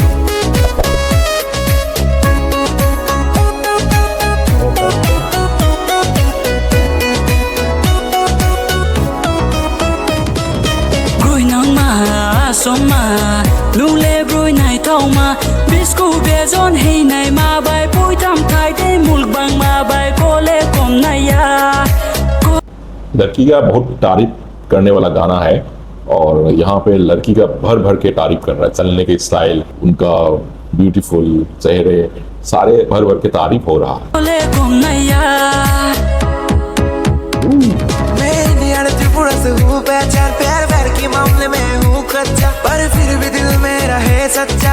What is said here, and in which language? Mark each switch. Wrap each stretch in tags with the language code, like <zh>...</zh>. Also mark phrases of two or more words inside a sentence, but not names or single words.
<trp>Brui nang ma soma lule brui nai thoma bisku bezon hei nai ma bai pui tam thai de mulk bang ma bai kole kom nai ya।</trp> <hi>लड़की का बहुत तारीफ करने वाला गाना है और यहाँ पे लड़की का भर भर के तारीफ कर रहा है, चलने के स्टाइल, उनका ब्यूटीफुल चेहरे, सारे भर भर के तारीफ हो रहा है। त्रिपुरा से हूँ पहचान, प्यार व्यार के मामले में हूँ कच्चा, पर फिर भी दिल मेरा है सच्चा।</hi>